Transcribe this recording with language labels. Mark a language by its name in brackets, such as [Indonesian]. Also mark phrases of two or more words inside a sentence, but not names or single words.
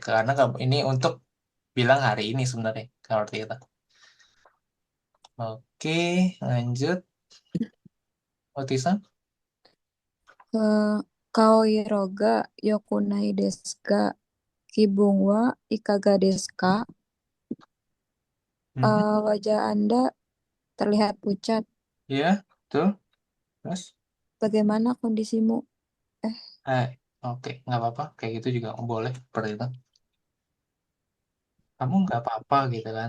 [Indonesian] Karena ini untuk bilang hari ini sebenarnya seperti itu. Oke, lanjut. Otisan. [Japanese] Eh, 顔色が良くないですが気分はいかがですか? Mm-mm. [Indonesian] Wajah Anda terlihat pucat. Ya, tuh. Terus, Bagaimana kondisimu? Eh, hai, oke, nggak apa-apa. Kayak gitu juga boleh seperti itu. Kamu nggak apa-apa gitu kan.